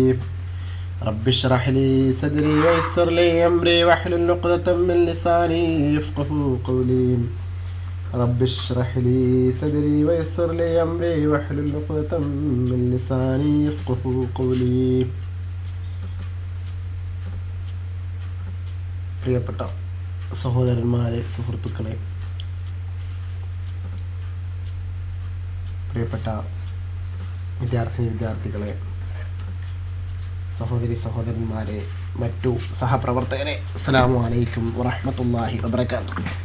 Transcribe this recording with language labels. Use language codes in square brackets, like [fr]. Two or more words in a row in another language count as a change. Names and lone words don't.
[ar] رب اشرح لي صدري ويسر لي أمري واحلل عقدة من لساني يفقهوا قولي. رب اشرح لي صدري ويسر لي أمري واحلل عقدة من لساني يفقهوا قولي. [ml] പ്രിയപ്പെട്ട സഹോദരന്മാരെ, സുഹൃത്തുക്കളെ, പ്രിയപ്പെട്ട വിദ്യാർത്ഥികളെ, സഹോദരന്മാരെ, മറ്റു സഹപ്രവർത്തകരെ, [ar] السلام عليكم ورحمة الله وبركاته.